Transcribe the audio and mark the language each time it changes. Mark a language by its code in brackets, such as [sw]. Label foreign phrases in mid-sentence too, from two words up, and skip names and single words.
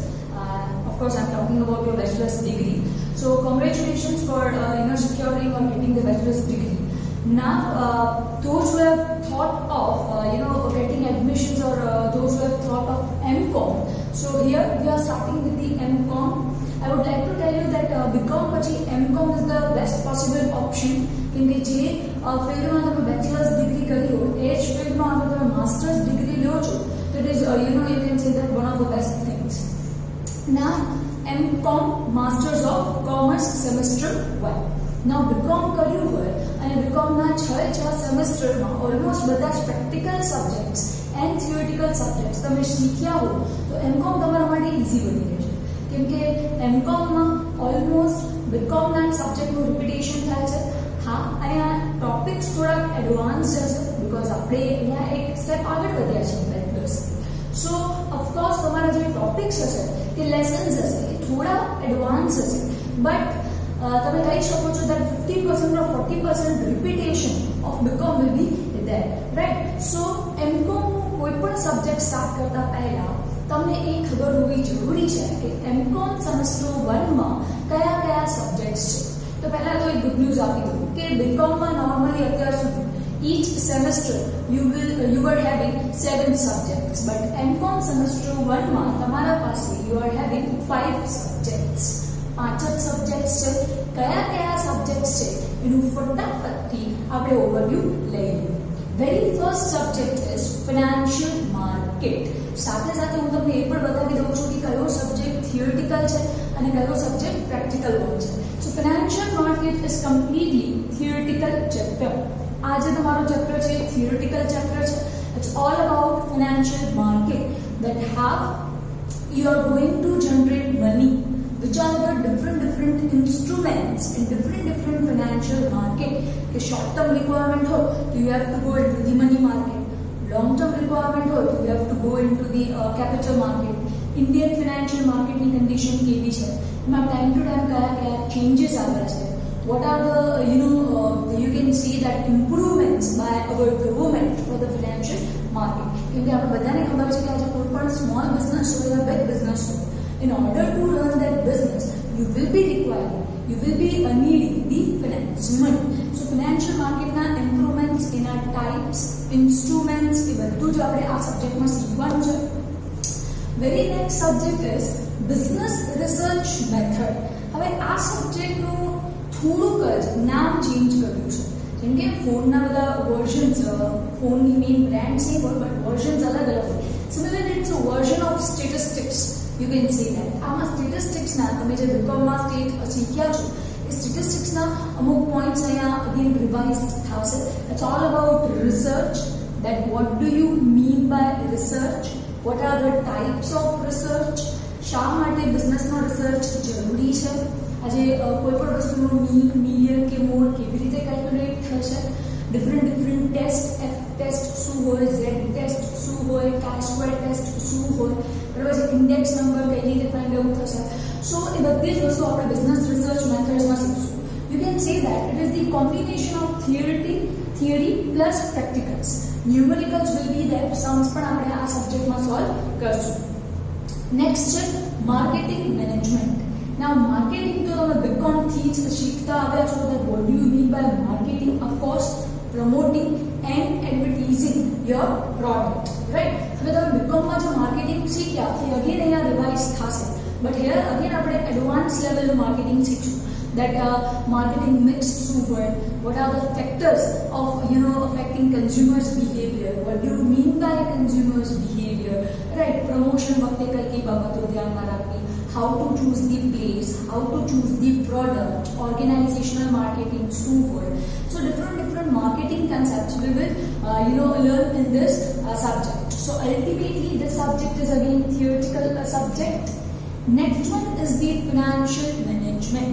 [en] Of course, I'm talking about your bachelor's degree. So congratulations for securing or getting the bachelor's degree. Now, those who have thought of getting admissions, or those who have thought of MCom, so here we are starting with the MCom. I would like to tell you that BCom પછી MCom is the best possible option, [gu] કેમકે જે ફિલ્ડમાં તમે [en] bachelor's degree [gu] કરી હોય એ જ ફિલ્ડમાં અગર તમે [en] master's degree [gu] લ્યો છો તો [en] it is you can say that one of the best things. Now MCom, Masters of Commerce, semester 1. [gu] Now BCom કર્યું હોય અને BCom ના 6 સેમેસ્ટરમાં ઓલમોસ્ટ બધા જ [en] practical subjects and theoretical subjects [gu] તમે શીખ્યા હો તો MCom તમારા માટે ઈઝી બની રહેશે, કેમકે MComમાં ઓલમોસ્ટ BComના સબ્જેક્ટનું રિપીટેશન થાય છે. હા, અહીંયા ટોપિક્સ થોડા એડવાન્સ હશે બીકોઝ આપણે અહીંયા એક સ્ટેપ આગળ વધ્યા છે બેચલર્સથી. [en] so of course [gu] તમારા જે ટોપિક્સ હશે કે લેસન્સ હશે એ થોડા એડવાન્સ હશે, બટ તમે કહી શકો છો [en] that 50% or 40% repetition of BCom will be there, right? [gu] So MCom નું કોઈ પણ [en] subject start [gu] કરતા પહેલા તમને એ ખબર હોવી જરૂરી છે કે MCom સેમેસ્ટર 1 માં કયા કયા સબ્જેક્ટ્સ છે. તો પહેલા તો એક [en] good news [gu] આપી દઉં કે BCom માં નોર્મલી અત્યાર સુધી [en] each semester you were having 7 subjects, but MCom semester 1 [gu] માં તમારા પાસે [en] you are having 5 subjects. [gu] 5 સબ્જેક્ટ્સ છે. કયા કયા સબ્જેક્ટ્સ છે એનું ફટાફટથી આપણે ઓવરવ્યુ લઈએ. [en] very first subject is financial market. [gu] સાથે સાથે હું તમને એ પણ બતાવી દઉં છું કે કયો [en] subject theoretical [gu] છે અને કયો [en] subject practical [gu] હોય છે. [en] so financial market is completely theoretical chapter. [gu] આ જે તમારો ચેપ્ટર છે એ [en] theoretical chapter [gu] છે. [en] it's all about financial market that how you are going to generate money, which are the different instruments in different financial market. कि short term requirement [hi] हो तो [en] you have to go into the money market, long term requirement [hi] हो तो [en] you have to go into the capital market. Indian financial market [gu] ની condition કેવી છે, એમાં [en] time to time [gu] કયા changes આવે છે, [en] what are the you can see that improvements by our government for the financial market. [gu] કેમકે આપણે બધાને ખબર છે કે આજે કોઈ પણ [en] small business [gu] હોય या [en] big business [gu] હોય, [en] in order to run that business you will be needing the finance money. So financial market [gu] na [en] improvements in our types, instruments [gu] એ બધું જ આપણે આ સબ્જેક્ટમાં શીખવાનું છે. [en] very next subject is business research method. [gu] હવે આ સબ્જેક્ટનું થોડુંક જ નામ ચેન્જ કર્યું છે, જેમ કે ફોનના બધા વર્ઝન્સ, ફોનની [en] main brand same [gu] હોય [en] but versions [gu] અલગ અલગ હોય. [en] similarly it's a version of statistics. You can say that. [gu] આમાં સ્ટેટિસ્ટિક્સ ના તમે જે BCom માં શીખ્યા છો એ સ્ટેટિસ્ટિક્સ ના અમુક પોઈન્ટ્સ અહીંયા [en] again revise [gu] થશે. [en] It's all about research, that what do you mean by research, what are the types of research, [gu] શા માટે બિઝનેસમાં રિસર્ચ જરૂરી છે, આજે કોઈ પણ વસ્તુનું મીન, મિલિયન કે મોર કેવી રીતે કેલ્ક્યુલેટ થશે, [en] different test, [gu] F ટેસ્ટ શું હોય, Z ટેસ્ટ શું હોય, chi-square ટેસ્ટ શું હોય, બરાબર છે, [en] index number [gu] કઈ રીતે [en] find out [gu] થશે. સો એ બધી જ વસ્તુ આપણે [en] business research methodsમાં [gu] શીખશું. [en] you can say that it is the combination of theory plus practicals. numericals will be there, sums [gu] પણ આપણે આ સબ્જેક્ટમાં સોલ્વ કરશું. નેક્સ્ટ છે [en] marketing management. now marketing [gu] તો તમે BCom થી જ શીખતા આવ્યા છો. [en] that what do you mean by marketing? Of course promoting and advertising your product, right? [gu] હવે તમે BCom માં જે માર્કેટિંગ શીખ્યા એ અગેન અહીંયા રિવાઇઝ થશે, [en] but here again [gu] આપણે [en] advance levelનું marketing [gu] શીખશું. [en] that marketing mix [gu] શું હોય, [en] what are the factors of affecting consumers behavior, what do you mean by consumers behavior, right? [gu] promotion વખતે કઈ કઈ બાબતો ધ્યાનમાં રાખવી, [en] how to choose the place, how to choose the product, organizational marketing [gu] શું હોય. [en] So different marketing concepts we will learn in this subject. So ultimately this subject is again theoretical subject. Next one is the financial management.